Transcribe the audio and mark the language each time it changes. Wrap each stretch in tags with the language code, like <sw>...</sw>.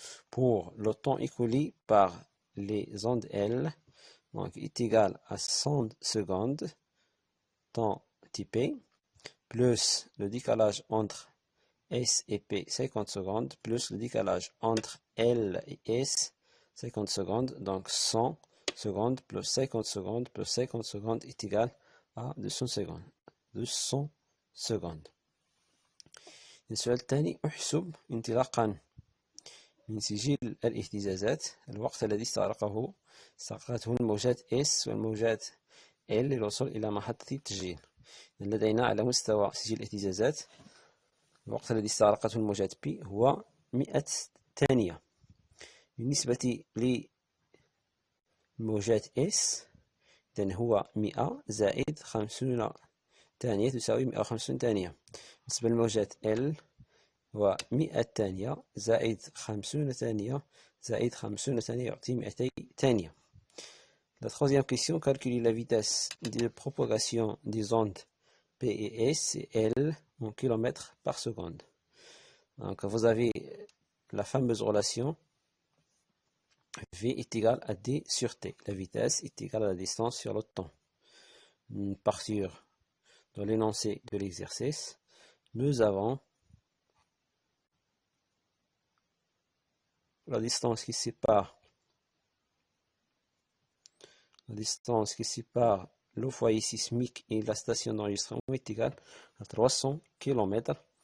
<fr>Pour le temps écoulé par les ondes L, donc est égal à 100 secondes, temps TP, plus le décalage entre S et P, 50 secondes, plus le décalage entre L et S, 50 secondes, donc 100 secondes plus 50 secondes plus 50 secondes est égal à 200 secondes. 200 secondes.</fr> <ar>السؤال الثاني: احسب انطلاقا من سجل الاهتزازات الوقت الذي استغرقته الموجات S والموجات L للوصول إلى محطة التسجيل. لدينا على مستوى سجل الاهتزازات الوقت الذي استغرقته الموجات P هو 100 ثانية. بالنسبة للموجات S إذن هو 100 زائد 50 ثانية تساوي 150 ثانية. بالنسبة للموجات L هو 100 ثانية زائد 50 ثانية زائد 50 ثانية يعطي 200 ثانية.</ar> <fr>La troisième question: calculer la vitesse de propagation des ondes P et S et L en kilomètres par seconde. Donc vous avez la fameuse relation V est égal à D sur T. La vitesse est égale à la distance sur le temps. Partir de l'énoncé de l'exercice, nous avons la distance qui sépare le foyer sismique et la station d'enregistrement est égale à 300 km.</fr>